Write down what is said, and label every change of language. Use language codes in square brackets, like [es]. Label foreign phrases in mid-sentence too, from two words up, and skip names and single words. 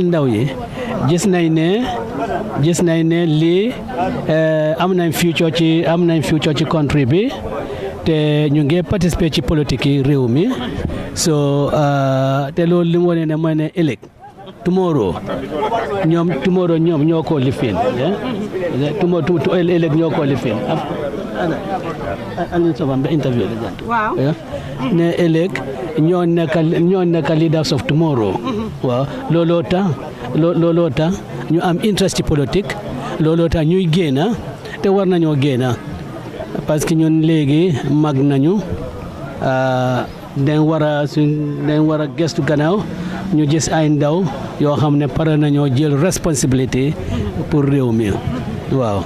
[wo] ndaw yi gis nañ ne lii am nañ future ci country bi te ñu ngi participer ci politique yi réew mi so te loolu li mu wane ne mooy ne ëllëg tomorrow ñoom ñoo ko lifin ëllëg ñoo ko lifin an soban be interview waaw ne ëllëg ñoo nekk [en] leaders of tomorrow [wo] waaw looloo tax ñu am interest ci politique looloo tax ñuy génna te war nañoo génna parce que ñun léegi mag nañu dañ war a gestu gannaaw ñu gis ay ndaw yoo xam ne pare nañoo jël responsabilité pour réew mi waaw.